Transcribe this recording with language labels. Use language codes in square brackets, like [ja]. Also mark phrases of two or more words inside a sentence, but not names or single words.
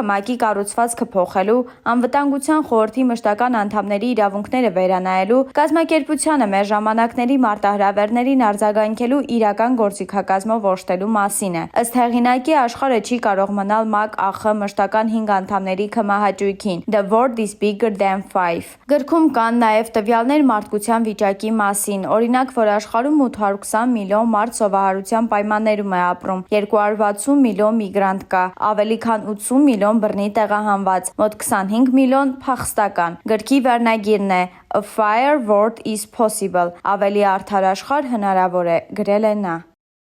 [hy] ՄԱԿ-ի կառուցվածքը փոխելու, Անվտանգության խորհրդի մշտական անդամների իրավունքները վերանայելու, կազմակերպությանը մեր ժամանակների մարտահրավերներին արձագանքելու իրական գործիքակազմով օժտելու մասին է։ Ըստ հեղինակի, աշխարհը չի կարող մնալ ՄԱԿ-ԱԽ մշտական 5 անդամների քմահաճույքին։ [en] The world is bigger than 5։ [hy] Գրքում կան նաև տվյալներ մարդկության վիճակի մասին, օրինակ, որ աշխարհում 820 միլիոն մարդ սովահարության պայմաններում է ապրում, 260 միլիոն միգրանտ կա, ավելի քան 80 միլիոն բռնի տեղահանված, մոտ 25 միլիոն փախստական։ Գրքի վերնագիրն է [en] A fairer world is possible, [hy] ավելի արդար աշխարհ հնարավոր է, գրել է նա։